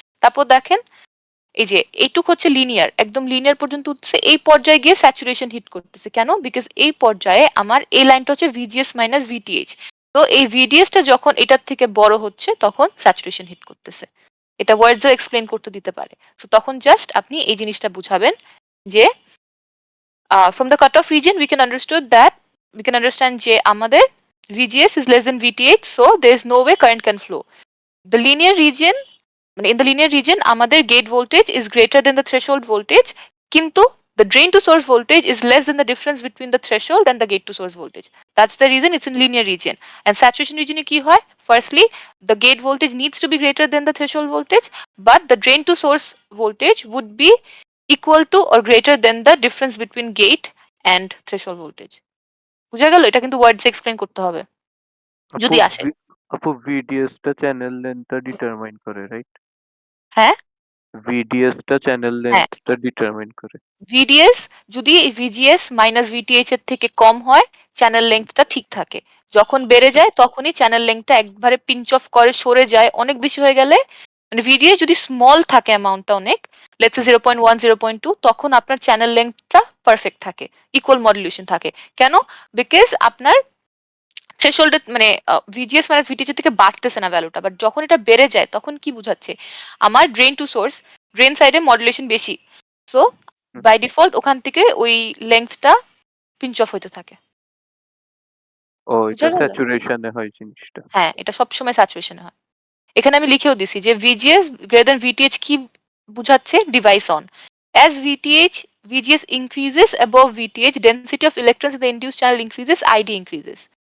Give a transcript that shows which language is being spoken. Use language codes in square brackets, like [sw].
[bn] তারপর দেখেন এই যে এইটুক হচ্ছে লিনিয়ার, একদম লিনিয়ার পর্যন্ত উঠছে, এই পর্যায়ে গিয়ে স্যাচুরেশন হিট করতেছে, কেন? বিকজ এই পর্যায়ে আমার এই লাইনটা হচ্ছে VGS মাইনাস VTH, তো এই VDSটা যখন এটার থেকে বড় হচ্ছে তখন স্যাচুরেশন হিট করতেছে। এটা ওয়ার্ডসও এক্সপ্লেন করতে দিতে পারে। সো তখন জাস্ট আপনি এই জিনিসটা বুঝাবেন যে [en] from the cutoff region we can understand [bn] যে আমাদের [en] VGS is less than VTH, so there is no way current can flow. The linear region [bn] মানে [en] in the linear region [bn] আমাদের [en] gate voltage is greater than the threshold voltage, [bn] কিন্তু [en] the drain to source voltage is less than the difference between the threshold and the gate to source voltage. That's the reason it's in linear region. And saturation region [bn] কি হয়? [en] Firstly, the gate voltage needs to be greater than the threshold voltage, but the drain to source voltage would be equal to or greater than the difference between gate and threshold voltage. [bn] বুঝা গেল? এটা কিন্তু ওয়ার্ডস explain করতে হবে যদি আসে। আপু VDS টা চ্যানেল লেন্থটা ডিটারমাইন করে, রাইট? হ্যাঁ, VDS টা চ্যানেল লেন্থটা ডিটারমাইন করে। VDS যদি VGS মাইনাস VTH এর থেকে কম হয় চ্যানেল লেংথটা ঠিক থাকে, যখন বেড়ে যায় তখনই চ্যানেল লেংথটা একবারে পিঞ্চ অফ করে সরে যায়, অনেক বেশি হয়ে গেলে মানে VDS যদি স্মল থাকে অ্যামাউন্টটা অনেক, [en] let's say [bn] 0.1 0.2, তখন আপনার চ্যানেল লেংথটা পারফেক্ট থাকে, ইকুয়াল মডুলেশন থাকে, কেন? বিকজ আপনার থ্রেশহোল্ডে মানে VGS মাইনাস VTH থেকে বাড়তেছে না ভ্যালুটা, বাট যখন এটা বেড়ে যায় তখন কি বুঝাচ্ছে আমার ড্রেন টু সোর্স, ড্রেন সাইডে মডুলেশন বেশি, সো বাই ডিফল্ট ওখান থেকে ওই লেংথটা পিঞ্চ অফ হইতে থাকে। ও বুঝা এটা স্যাচুরেশনে হয় জিনিসটা। হ্যাঁ, এটা সবসময় স্যাচুরেশনে হয়। এখানে আমি লিখেও দিছি যে VGS greater than VTH কি বুঝাচ্ছে? Device on. [en] As VGS increases above VTH, density of electrons in the induced channel increases, ID increases.